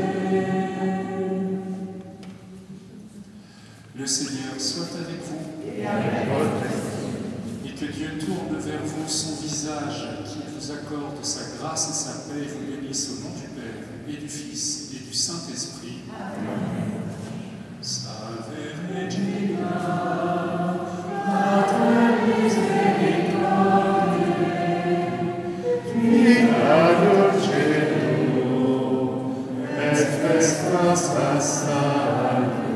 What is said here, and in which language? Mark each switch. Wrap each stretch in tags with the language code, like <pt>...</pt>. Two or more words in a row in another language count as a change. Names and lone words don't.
<fr>Le Seigneur soit avec vous et que Dieu tourne vers vous son visage, qu'il vous accorde sa grâce et sa paix et vous bénisse au nom du Père et du Fils et du Saint-Esprit.</fr> <la>Salve Regina, Mater misericordiae, Vita dulcedo, et festa salve.</la>